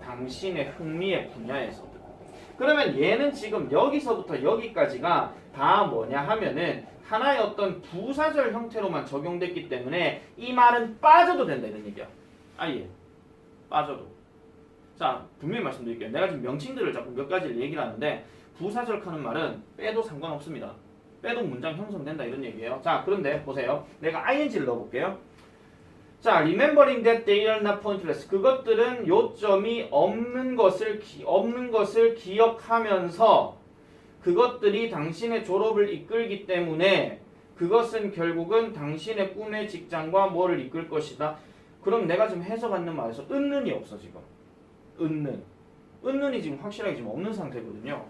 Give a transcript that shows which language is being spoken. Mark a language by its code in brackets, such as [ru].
[ko] 당신의 흥미의 분야에서. 그러면 얘는 지금 여기서부터 여기까지가 다 뭐냐 하면은 하나의 어떤 부사절 형태로만 적용됐기 때문에 이 말은 빠져도 된다 이런 얘기야. 아예 빠져도. 자, 분명히 말씀드릴게요. 내가 지금 명칭들을 자꾸 몇 가지를 얘기를 하는데 부사절하는 말은 빼도 상관없습니다. 빼도 문장 형성된다 이런 얘기예요. 자, 그런데 보세요. 내가 ing를 넣어볼게요. [en] 자, remembering that they are not pointless. [ko] 그것들은 요점이 없는 것을 기억하면서 그것들이 당신의 졸업을 이끌기 때문에 그것은 결국은 당신의 꿈의 직장과 뭐를 이끌 것이다. 그럼 내가 지금 해석하는 말에서 은는이 없어 지금. 은는이 지금 확실하게 지금 없는 상태거든요.